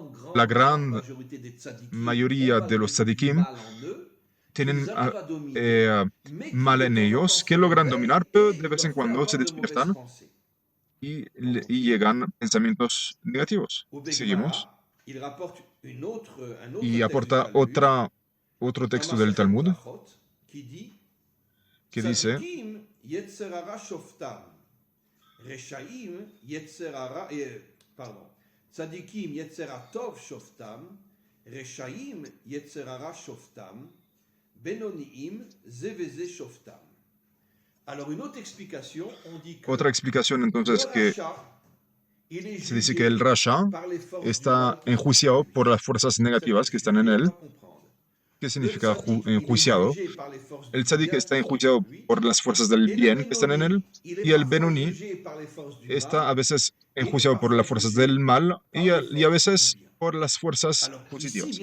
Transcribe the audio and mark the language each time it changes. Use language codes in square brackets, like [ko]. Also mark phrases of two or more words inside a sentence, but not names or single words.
[es] La gran mayoría de los tzadikim tienen eh, mal en ellos que logran dominar, pero de vez en cuando se despiertan y llegan pensamientos negativos. Seguimos. Y aporta otro texto del Talmud que dice, [he] צדיקים יצר הטוב שופטם, רשעים יצר הרע שופטם, בינוניים זה וזה שופטם. [es] otra explicación entonces que se dice que el Rasha está enjuiciado por las fuerzas negativas que están en él. ¿Qué significa enjuiciado? El tzadik está enjuiciado por las fuerzas del bien que están en él, y el Benoni está a veces enjuiciado por las fuerzas del mal y a veces por las fuerzas positivas.